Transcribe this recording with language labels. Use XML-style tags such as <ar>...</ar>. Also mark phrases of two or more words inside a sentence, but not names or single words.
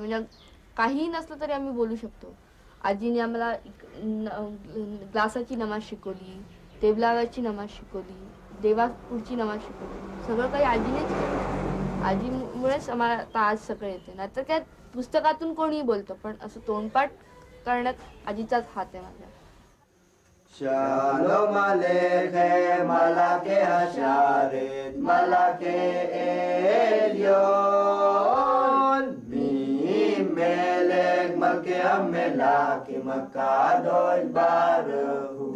<mr>म्हणजे काहीही नसलं तरी आम्ही बोलू शकतो. आजीने आम्हाला ग्लासाची नमाज शिकवली, टेबलावरची नमाज शिकवली, देवापुढची नमाज शिकवली. सगळं काही आजीनेच केलं. आजीमुळेच आम्हाला आता आज सगळं येते. नाहीतर काय पुस्तकातून कोणीही बोलतो पण असं तोंडपाठ करण्यात आजीचाच हात आहे माझ्या.</mr> <he>שלום עליכם מלאכי השרת מלאכי עליון מלך מלכי המלכים הקדוש ברוך הוא.</he>